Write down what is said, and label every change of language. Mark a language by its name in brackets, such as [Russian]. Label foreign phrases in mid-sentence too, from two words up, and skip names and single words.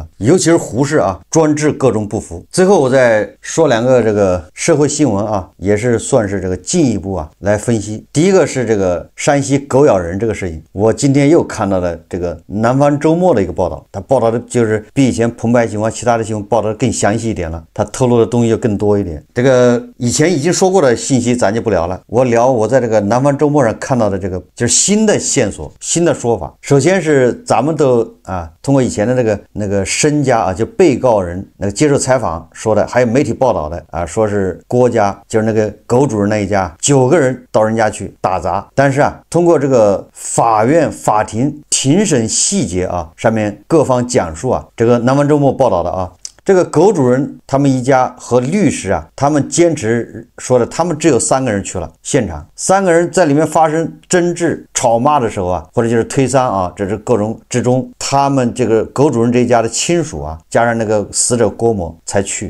[Chinese] 尤其是胡適啊，專治各種不服。最後我再說兩個這個社會新聞啊，也是算是這個進一步啊來分析。第一個是這個山西狗咬人這個事情，我今天又看到了這個南方周末的一個報道，他報道的就是比以前澎湃新聞其他的新聞報道的更詳細一點了，他透露的東西就更多一點。這個以前已經說過的信息咱就不聊了，我聊我在這個南方周末上看到的這個就是新的線索，新的說法。首先是咱們都啊通過以前的那個申家啊，就被告人那個接受採訪說的，還有媒體報道的啊，說是郭家，就是那個狗主人那一家9個人到人家去打砸，但是啊通過這個法院法庭庭審細節啊，上面各方講述啊，這個南方周末報道的啊，這個狗主人他們一家和律師啊，他們堅持說的，他們只有3個人去了現場，3個人在裡面發生爭執吵罵的時候啊，或者就是推搡啊，這是各種之中，他們這個狗主人這一家的親屬啊，加上那個死者郭某才去。